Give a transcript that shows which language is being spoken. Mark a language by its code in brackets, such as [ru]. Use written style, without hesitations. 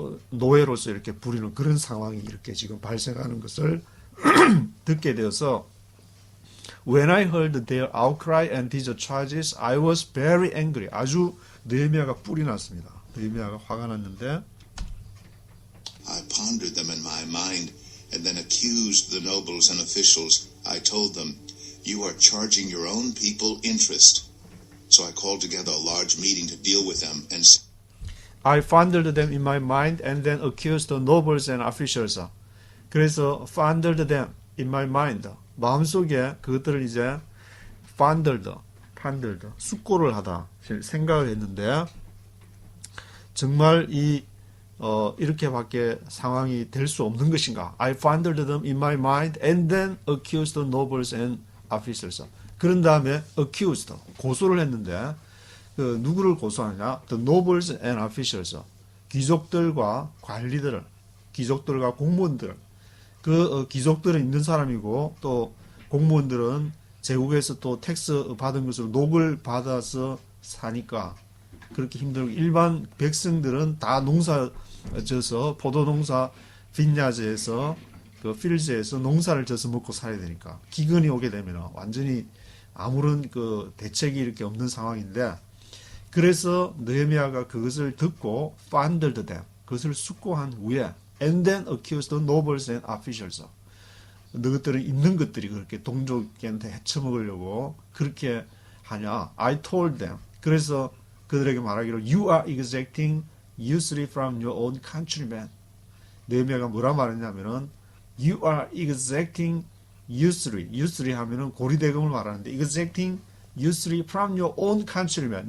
[ko] 노예로서 이렇게 부리는 그런 상황이 이렇게 지금 발생하는 것을 듣게 되어서 [en] When I heard their outcry and these charges, I was very angry. [ko] 아주 느헤미야가 뿔이 났습니다. 느헤미야가 화가 났는데 [en] I pondered them in my mind and then accused the nobles and officials. I told them, you are charging your own people interest. So I called together a large meeting to deal with them and I pondered them in my mind and then accused the nobles and officials. 그래서 pondered them in my mind. [ko] 마음속에 그것들을 이제 pondered, 숙고를 하다 생각을 했는데 정말 이렇게밖에 상황이 될 수 없는 것인가? [en] I pondered them in my mind and then accused the nobles and officials. [ko] 그런 다음에 accused, 고소를 했는데 누구를 고소하느냐? [en] The nobles and officials. [ko] 귀족들과 관리들, 귀족들과 공무원들. 그 귀족들은 있는 사람이고 또 공무원들은 제국에서 또 텍스 받은 것으로 녹을 받아서 사니까 그렇게 힘들고 일반 백성들은 다 농사 져서 포도농사 빈야즈에서 그 필즈에서 농사를 져서 먹고 살아야 되니까 기근이 오게 되면 완전히 아무런 그 대책이 이렇게 없는 상황인데 그래서 느헤미야가 그것을 듣고 [en] pondered them, [ko] 그것을 숙고한 후에 [en] and then accused the nobles and officials. [ko] 너희들은 있는 것들이 그렇게 동족한테 헤쳐먹으려고 그렇게 하냐. [en] I told them. [ko] 그래서 그들에게 말하기를 [en] You are exacting usury from your own countrymen. [ko] 느헤미야가 뭐라 말했냐면은 [en] You are exacting usury. usury [ko] 하면은 고리대금을 말하는데 [en] exacting usury from your own countrymen.